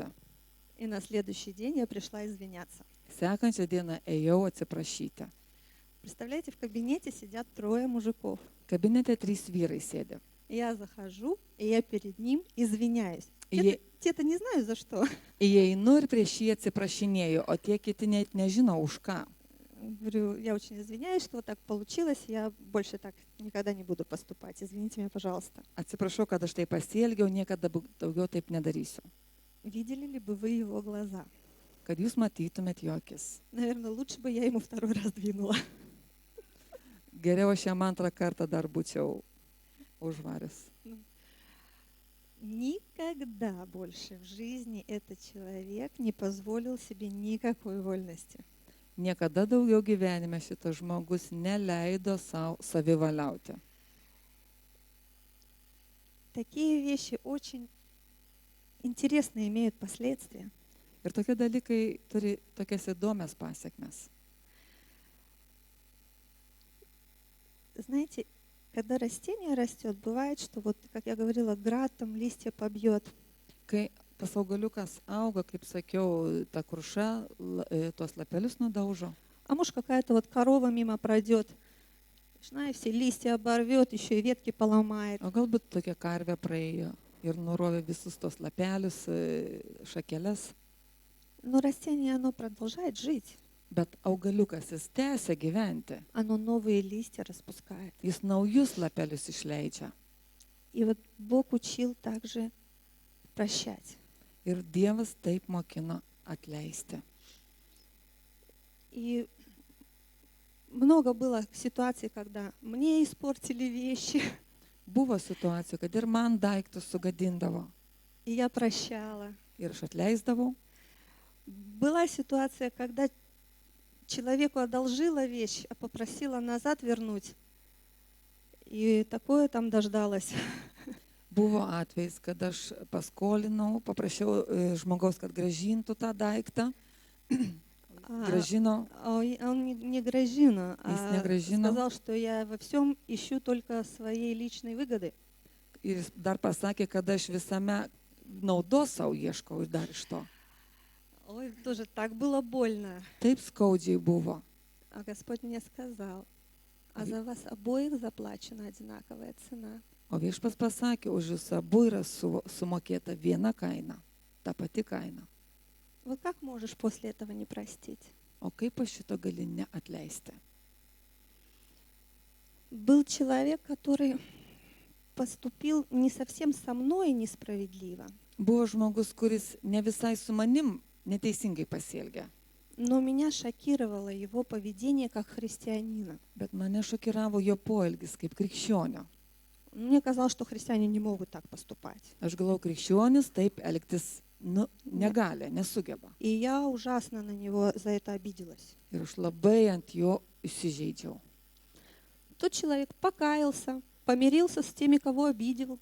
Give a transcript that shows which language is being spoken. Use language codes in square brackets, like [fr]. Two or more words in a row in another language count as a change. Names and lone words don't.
[ru] И на следующий день я пришла извиняться. [lt] Sekančią dieną ėjau atsiprašyti. [ru] Представляете, в кабинете сидят 3 мужиков. [lt] Kabinete 3 vyrai sėdi. [ru] Я захожу, и я перед ним извиняюсь. [lt] Jie- [ru] Те-то не знаю за что. [lt] Įeinu ir prieš jį atsiprašinėjau, o tie kiti net nežino už ką. [ru] Говорю, я очень извиняюсь, что вот так получилось, я больше так никогда не буду поступать. Извините меня, пожалуйста. [lt] Atsiprašau, kad aš taip pasielgiau, niekada daugiau taip nedarysiu. [ru] Видели ли бы вы его глаза? [lt] Kad jūs matytumėt jo akis. [ru] Наверное, лучше бы я ему 2 раз двинула. [lt] Geriau aš jam antrą kartą dar būčiau užvaręs. [ru] Никогда больше в жизни этот человек не позволил себе никакой вольности. [lt] Niekada daugiau gyvenime šitas žmogus neleido savo savivaliauti. [ru] Такие вещи очень интересно имеют последствия. [lt] Ir tokie dalykai turi tokias įdomias pasiekmes. [ru] Знаете, когда растение растет, бывает, что вот, как я говорила, град там листья побьет. [lt] Kai tas augaliukas auga, kaip sakiau, ta kruša tuos lapelius nudaužo. [ru] А может, какая-то вот корова мимо пройдет, знаешь, все листья оборвет, еще и ветки поломает. [lt] O galbūt tokia karvė praėjo ir nurovė visus tos lapelius, šakeles. [ru] Но растение, оно продолжает жить. [lt] Bet augaliukas jis tęsia gyventi. [ru] Оно новые листья распускает. [lt] Jis naujus lapelius išleidžia. [ru] И вот Бог учил также прощать. [lt] Ir Dievas taip mokino atleisti. [ru] И много было ситуаций, когда мне испортили вещи, [lt] Buvo situacijų, kad ir man daiktus sugadindavo. [ru] и я прощала. [lt] Ir aš atleisdavau. [ru] Была ситуация, когда человеку одолжила вещь, а попросила назад вернуть. И такое там дождалась. [lt] Buvo atvejs, kad aš paskolinau, paprašiau žmogaus, kad gražintų tą daiktą. Gražino. [ru] Он не грозина, [lt] Jis negrąžino. [ru] сказал, что я во всем ищу только своей личной выгоды. [lt] Ir jis dar pasakė, kad aš visame naudos savo ieškau ir dar iš to. [ru] Ой, тоже так было больно. [lt] Taip skaudžiai buvo. [ru] А Господь мне сказал, а за вас обоих заплачена одинаковая цена. [lt] O viešpats pasakė, už jūs abu yra sumokėta viena kaina, ta pati kaina. [ru] Вот как можешь после этого не простить? [lt] O kaip aš šito gali neatleisti? [ru] Был человек, который поступил не совсем со мной несправедливо, [lt] Buvo žmogus, kuris ne visai su manim neteisingai pasielgė, [ru] но меня шокировало его поведение как христианина. [lt] bet mane šokiravo jo poelgis kaip krikščionio. [ru] Мне казалось, что христиане не могут так поступать. [lt] Aš galvoju, krikščionis taip elgtis negali, nesugeba. [ru] И я ужасно на него за это обиделась. [lt] Ir aš labai ant jo įsižeidžiau. [ru] Тот человек покаялся, помирился с теми, кого обидел,